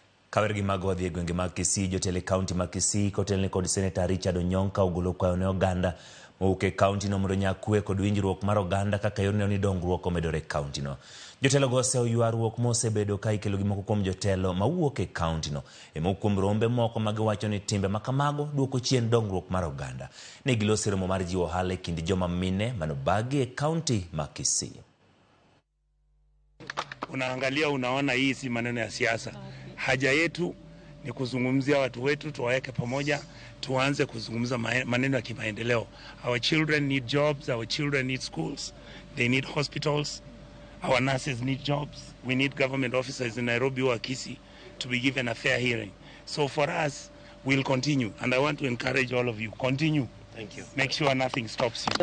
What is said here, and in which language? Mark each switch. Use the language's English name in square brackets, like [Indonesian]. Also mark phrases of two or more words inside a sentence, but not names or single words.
[Luo (Kenya and Tanzania)] Kawergi mago dhi gwenge mag Kisii, jotelo kaunti mag Kisii kotelne kod Seneta Richard Onyonka ogolo kwayo ne oganda mowuok kaunti no mondo nyakwe kod winjruok mar oganda kaka yorno ni dongruok omedore kaunti no. Jotelo go oseyo ywarruok mosebedo ka ikelo gi moko kuom jotelo mawuok e kaunti no moko kuom rombe moko magiwacho ni timbe makamago duoko chien dongruok mar oganda. Ne giloso romo mar jiwo ohala e kind joma mine manobagi e kaunti ma Kisii. [Swahili] Unaangalia unaona hii si maneno ya siasa. Haja yetu ni kuzungumzia watu wetu, tuwaweke pamoja, tuanze kuzungumza maneno ya kimaendeleo. [English] Our children need jobs, our children need schools, they need hospitals, our nurses need jobs. We need government officers in Nairobi or Kisii to be given a fair hearing. So for us, we'll continue, and I want to encourage all of you, continue. Thank you. Make sure nothing stops you.